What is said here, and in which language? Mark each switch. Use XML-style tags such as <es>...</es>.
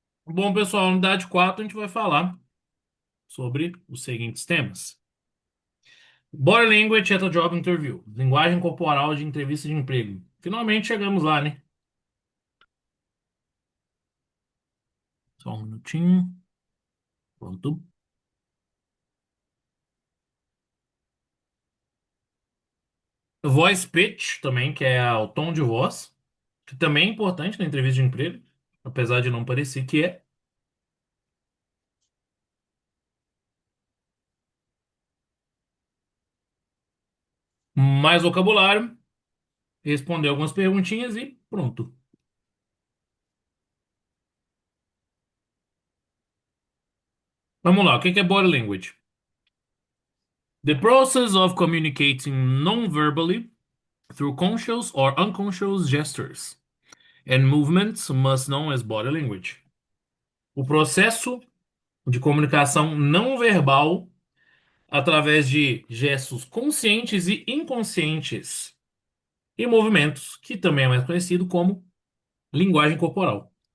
<pt>Bom, pessoal, unidade 4 a gente vai falar sobre os seguintes temas.</pt> <en>Body language at a job interview.</en> <pt>Linguagem corporal de entrevista de emprego. Finalmente chegamos lá, né? Só um minutinho. Pronto. Voice pitch também, que é o tom de voz, que também é importante na entrevista de emprego, apesar de não parecer que é. Mais vocabulário, responder algumas perguntinhas e pronto. Vamos lá, o que que é body language?</pt> <en>The process of communicating non-verbally through conscious or unconscious gestures and movements, most known as body language.</en> <pt>O processo de comunicação não verbal através de gestos conscientes e inconscientes e movimentos, que também é mais conhecido como linguagem corporal.</pt>